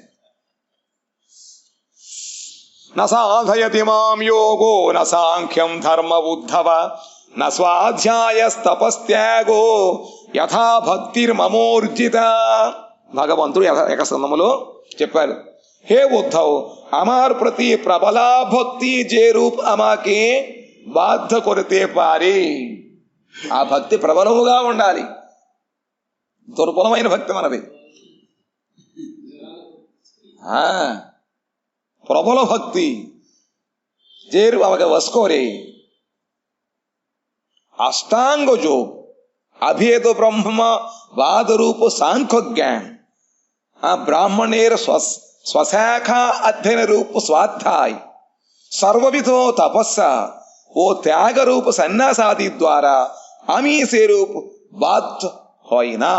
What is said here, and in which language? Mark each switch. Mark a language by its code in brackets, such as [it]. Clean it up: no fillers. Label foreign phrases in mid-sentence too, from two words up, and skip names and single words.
[sa] న సాధయతి మాం యోగో న సాంఖ్యం ధర్మ ఉద్ధవ న స్వాధ్యాయస్తపస్త్యాగో యథా భక్తిర్మమోర్జిత. [te] భగవంతుడు ఏకస్కందములో చెప్పారు, హే ఉద్ధవ్ [bn] আমার প্রতি প্রবলা ভক্তি যে রূপ আমাকে বাধ্য করতে পারে [te] ఆ భక్తి ప్రబలముగా ఉండాలి. దుర్బలమైన భక్తి మనది. [bn] প্রবল ভক্তি যে রূপ আমাকে বশ করে। অষ্টাঙ্গ যোগ অভেদ ব্রহ্ম বাদ রূপ সাংখ্য জ্ঞান ব্রাহ্মণের স্বশাখা অধ্যয়ন রূপ স্বাধ্যায় সর্ববিধ তপস্যা ও ত্যাগ রূপ সন্ন্যাসাদি দ্বারা আমি সে রূপ বাধ্য হইনা.